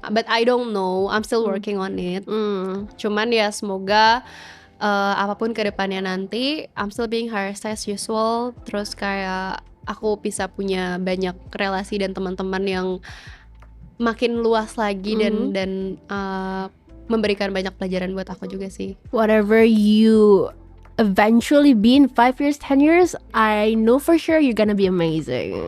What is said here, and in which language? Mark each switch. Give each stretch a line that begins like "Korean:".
English: But I don't know, I'm still working on it.
Indonesian: Cuman ya semoga apapun kedepannya nanti
English: I'm still being hired as usual.
Indonesian: Terus kayak aku bisa punya banyak relasi dan teman-teman yang makin luas lagi dan memberikan banyak pelajaran buat aku juga sih.
English: Whatever you eventually be in 5 years, 10 years, I know for sure you're gonna be amazing.